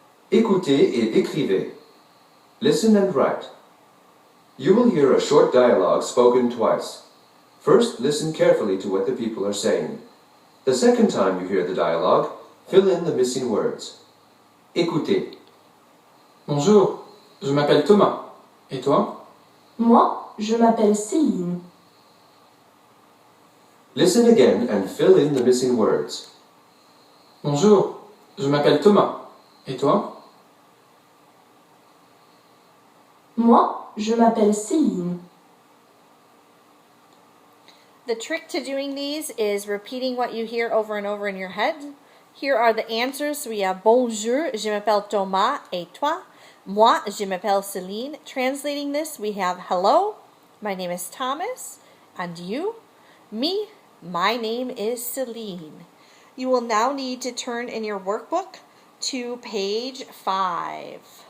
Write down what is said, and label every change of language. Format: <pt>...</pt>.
<fr>Écoutez et écrivez.</fr> <en>Listen and write. You will hear a short dialogue spoken twice. First, listen carefully to what the people are saying. The second time you hear the dialogue, fill in the missing words.</en> <fr>Écoutez. Bonjour, je m'appelle Thomas. Et toi? Moi, je m'appelle Céline.</fr> <en>Listen again and fill in the missing words.</en> <fr>Bonjour, je m'appelle Thomas. Et toi? Moi, je m'appelle Céline.</fr> <en>The trick to doing these is repeating what you hear over and over in your head. Here are the answers. We have</en> <fr>bonjour, je m'appelle Thomas, et toi? Moi, je m'appelle Céline.</fr> <en>Translating this, we have hello, my name is Thomas, and you? Me, my name is Céline. You will now need to turn in your workbook to page 5.</en>